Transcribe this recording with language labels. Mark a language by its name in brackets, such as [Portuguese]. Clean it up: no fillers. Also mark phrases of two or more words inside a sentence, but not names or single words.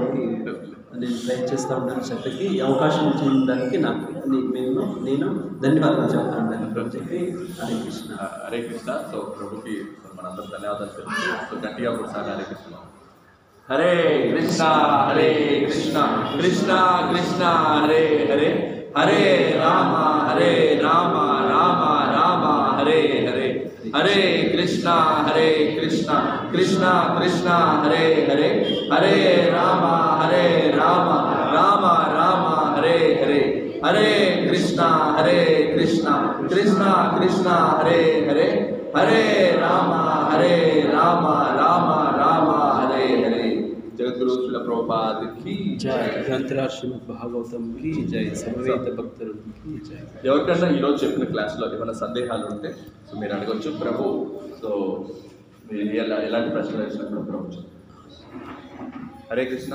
[Telugu] నేను ట్రై చేస్తూ ఉంటాను చెప్పి అవకాశం ఇచ్చిన దానికి నేను ధన్యవాదాలు చెప్తా ఉంటాను చెప్పి. [Sanskrit] హరే కృష్ణ. హరే కృష్ణ. [Telugu] సో ప్రభుకి మనందరూ ధన్యవాదాలు తెలుసు. సో గట్టిగా కూడా సార్ [Sanskrit] హరే కృష్ణ. హరే కృష్ణ హరే కృష్ణ కృష్ణ కృష్ణ హరే హరే హరే రామ రామ రామ హరే హరే హరే కృష్ణ కృష్ణ కృష్ణ హరే హరే హరే రామ రామ రామ హరే హరే హరే కృష్ణ కృష్ణ కృష్ణ హరే హరే హరే రామ రామ హరే హరే. [Hindi] जगद्गुरु श्रील प्रभुपाद की जय. ग्रंथराज श्रीमद् भागवतम् की जय. [Telugu] సమవేత భక్తులకు [Hindi] की जय. [Telugu] ఎవరికన్నా ఈరోజు చెప్పిన క్లాస్లో ఏమైనా సందేహాలు ఉంటే సో మీరు అడగచ్చు ప్రభు. సో మీరు ఎలాంటి ప్రశ్నలు వేసినప్పుడు ప్రభు. [Sanskrit] హరే కృష్ణ.